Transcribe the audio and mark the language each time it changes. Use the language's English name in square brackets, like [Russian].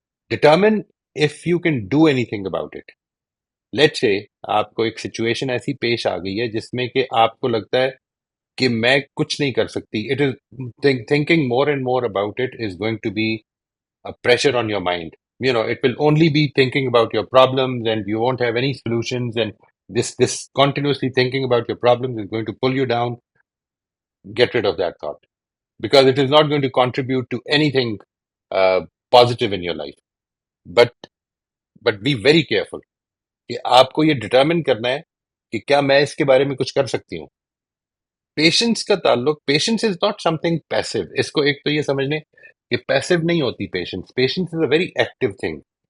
[English] Determine if you can do any thing about it. Late سے [Urdu] آپ کو ایک سچویشن ایسی پیش آ گئی ہے جس میں کہ آپ کو لگتا ہے کہ میں کچھ نہیں کر سکتی، [English] It is thinking more and more about it is going to be a pressure on your mind. It will only be thinking about your problems and you won't have any solutions, and this continuously thinking about your problems is going to pull you down. Get rid of that thought, because it is not going to contribute to anything positive in your life. But be very careful [Urdu] کہ آپ کو یہ determine کرنا ہے کہ کیا میں اس کے بارے میں کچھ کر سکتی ہوں۔ پیشنس کا تعلق، [English] Patience is not some thing passive. [Urdu] اس کو ایک تو یہ سمجھ لیں کہ پیسو نہیں ہوتی patience, [English] Patience is a very active thing.